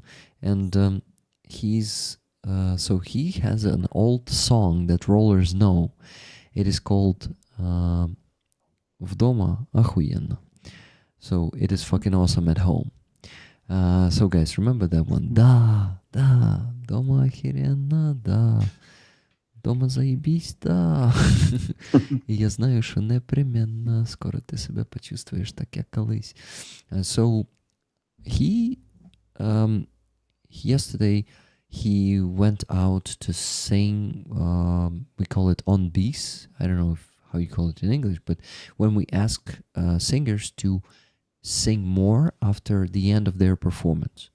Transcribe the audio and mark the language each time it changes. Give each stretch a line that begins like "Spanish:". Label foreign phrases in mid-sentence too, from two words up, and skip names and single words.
English: And he's so he has an old song that rollers know. It is called "Vdoma Охуенно." So it is fucking awesome at home. So guys, remember that one.
Russian: Да, дома охеренно, да. Дома заебись, да.
Ukrainian: І я знаю, що непременно скоро ти себе почувствуєш так, як колись.
English: So he yesterday he went out to sing. We call it on bis. I don't know how you call it in English, but when we ask singers to sing more after the end of their performance.